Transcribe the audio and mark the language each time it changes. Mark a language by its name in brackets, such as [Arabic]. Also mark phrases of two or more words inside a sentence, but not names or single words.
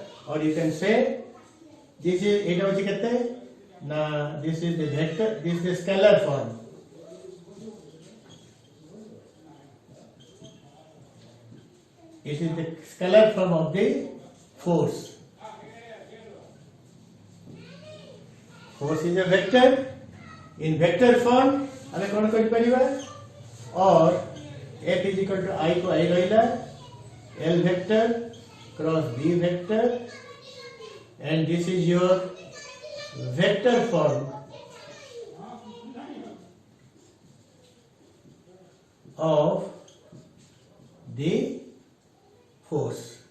[English] Or you can say this is this is the vector, this is the scalar form. It is the scalar form of the force. Force is a vector. In vector form, [Odia] ଆମେ କ'ଣ କରିପାରିବା? [English] Or F is equal to I को I ରହିଲା, L vector cross B vector, and this is your vector form of the force.